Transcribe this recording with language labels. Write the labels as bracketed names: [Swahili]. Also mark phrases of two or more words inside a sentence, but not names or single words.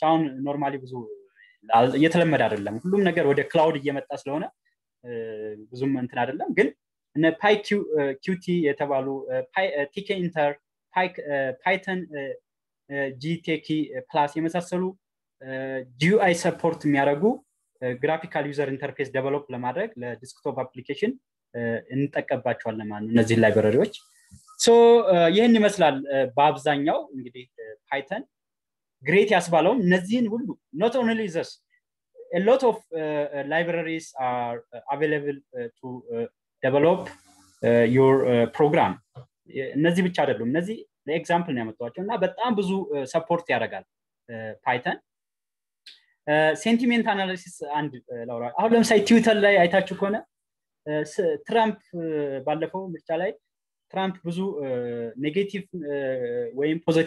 [Amharic] አሁን ኖርማሊ ብዙ እየተለመደ አይደለም ሁሉም ነገር ወደ ክላውድ እየመጣ ስለሆነ ብዙም እንትን አይደለም ግን እነ PyQt የተባሉ tkinter Python GTK plus የመሳሰሉ GUI ሰፖርት የሚያደርጉ [English] graphical user interface [Amharic] ዴቨሎፕ ለማድረግ [English] for desktop application [Amharic] እንጠቀምባቸዋለን ማለት ነው እነዚህ ላይብረሪዎች ሶ ይሄን ይመስላል በአብዛኛው እንግዲህ ፓይተን ግሬት ያስባለው እነዚህን ሁሉ [English] not only this a lot of libraries are available to develop your program [Amharic] እነዚህ ብቻ አይደሉም እነዚህ ለኤግዛምፕል ነው ያመጣዋቸውና በጣም ብዙ ሰፖርት ያደርጋል ፓይተን [English] sentiment analysis [Amharic] አንድ ላውራ አሁን ለምሳሌ ትዊተር ላይ አይታችሁ ከሆነ ትራምፕ ባለፈው ምርጫ ላይ ትራምፕ ብዙ ኔጌቲቭ ወይም ፖዚቲቭ